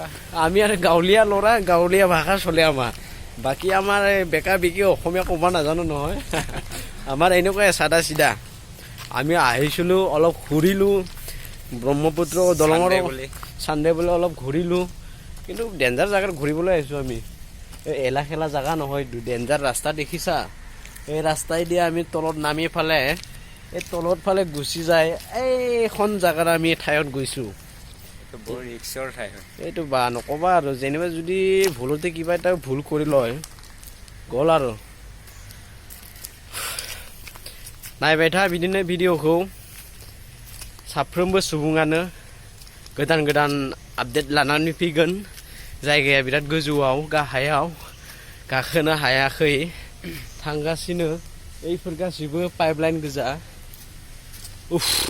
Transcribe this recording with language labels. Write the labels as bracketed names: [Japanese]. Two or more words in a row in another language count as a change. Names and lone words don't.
[Assamese] আমি আৰু গাঁৱলীয়া ল'ৰা গাঁৱলীয়া ভাষা চলে আমাৰ বাকী আমাৰ বেকা বিকি অসমীয়া ক'ব নাজানো নহয় আমাৰ এনেকুৱাই চাদা চিধা আমি আহিছিলোঁ অলপ ঘূৰিলোঁ ব্ৰহ্মপুত্ৰ দলঙৰ চানডে বোলে অলপ ঘূৰিলোঁ কিন্তু ডেঞ্জাৰ জেগাত ঘূৰিবলৈ আহিছোঁ আমি এলা খেলা জেগা নহয় ডেঞ্জাৰ ৰাস্তা দেখিছা এই ৰাস্তাই দিয়ে আমি তলত নামি ফালে এই তলত ফালে গুচি যায় এইখন জেগাত আমি ঠাইত গৈছোঁ বৰ ৰিক্সৰ ঠাই এইটো বা নক'বা আৰু যেনিবা যদি ভুলতে কিবা এটা ভুল কৰি লয় গ'ল আৰু [Bodo] नायबाय था बिदिनो भिडिअखौ साफ्रोमबो सुबुङानो गोदान गोदान आपडेट लानानै फैगोन जायगाया बिराद गोजौआव गाहायाव गाखोनो हायाखै थांगासिनो এইफोर गासिबो पाइपलाइन गोजा उफ